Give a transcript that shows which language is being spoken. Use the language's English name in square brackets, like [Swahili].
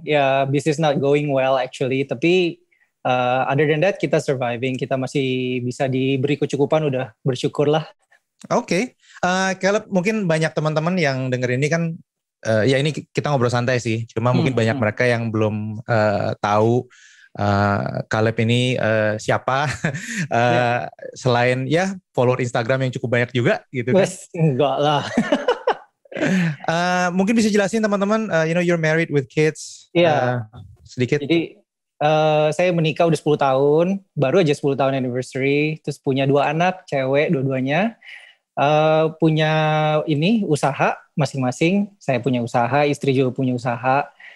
[English] Ya, business not going well actually. [Indonesian] Tapi [English] other than that, [Indonesian] kita [English] surviving. [Indonesian] Kita masih bisa diberi kecukupan, udah bersyukur lah. Oke. Caleb, mungkin banyak teman-teman yang denger ini kan, ya ini kita ngobrol santai sih. Cuma mungkin banyak mereka yang belum tahu Caleb ini siapa. Selain ya follower Instagram yang cukup banyak juga gitu kan. Enggak lah. Mungkin bisa jelasin teman-teman, [English] you're married with kids. [Indonesian] Iya. Sedikit. Jadi saya menikah udah 10 tahun, baru aja 10 tahun anniversary, terus punya 2 anak, cewek dua-duanya. Punya usaha masing-masing. Saya punya usaha, istri juga punya usaha.